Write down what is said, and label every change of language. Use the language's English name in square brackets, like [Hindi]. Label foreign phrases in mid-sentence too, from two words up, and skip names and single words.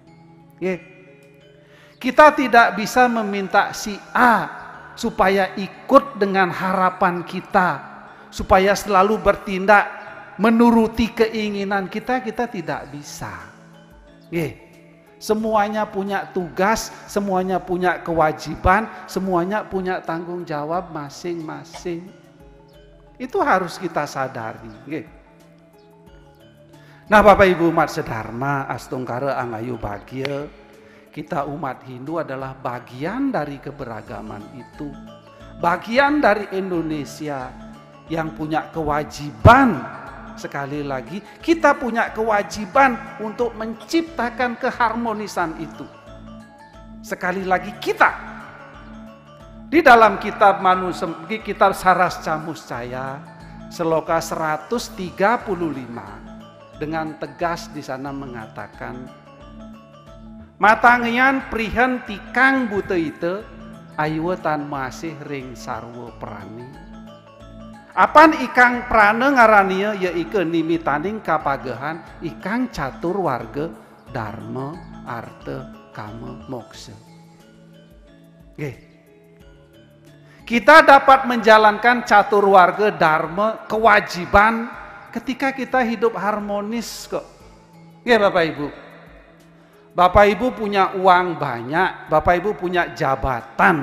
[Indonesian] Kita tidak bisa meminta si A supaya ikut dengan harapan kita, supaya selalu bertindak menuruti keinginan kita tidak bisa. Semuanya punya tugas, semuanya punya kewajiban, semuanya punya tanggung jawab masing-masing. Itu harus kita sadari. Nah Bapak Ibu umat sedharma, [Balinese] astungkara angayu bahagia, [Indonesian] kita umat Hindu adalah bagian dari keberagaman itu. Bagian dari Indonesia yang punya kewajiban. Sekali lagi, kita punya kewajiban untuk menciptakan keharmonisan itu. Sekali lagi kita. Di dalam kitab Manusemerti, kitab Sarasca Muscaya, sloka 135 dengan tegas di sana mengatakan, [Kawi] Matangian prihen tikang bute ite ayo tan masih ring sarwa prani. Apan ikang prane ngarania ya ike nimitaning kapagehan ikang catur warga dharma arta kama moksa. [Indonesian] Kita dapat menjalankan catur warga dharma kewajiban ketika kita hidup harmonis kok. Bapak Ibu. Bapak Ibu punya uang banyak, Bapak Ibu punya jabatan.